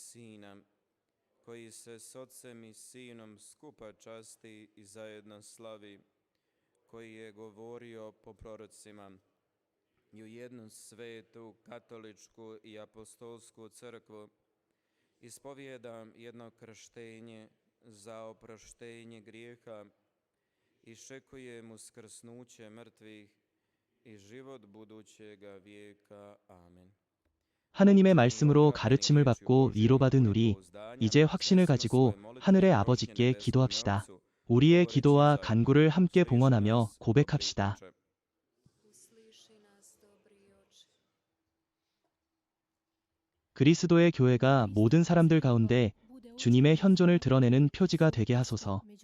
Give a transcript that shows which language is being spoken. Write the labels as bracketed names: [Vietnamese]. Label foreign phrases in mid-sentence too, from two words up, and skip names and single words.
[Croatian] Sina, koji se s Ocem i Sinom skupa časti i zajedno slavi, koji je govorio po prorocima, i u jednu svetu, katoličku i apostolsku crkvu, ispovijedam jedno krštenje za oproštenje grijeha, iščekujem uskrsnuće mrtvih i život budućega vijeka. [Korean] 아멘. 하느님의 말씀으로 가르침을 받고 위로받은 우리, 이제 확신을 가지고 하늘의 아버지께 기도합시다. 우리의 기도와 간구를 함께 봉헌하며 고백합시다. 그리스도의 교회가 모든 사람들 가운데 주님의 현존을 드러내는 표지가 되게 하소서.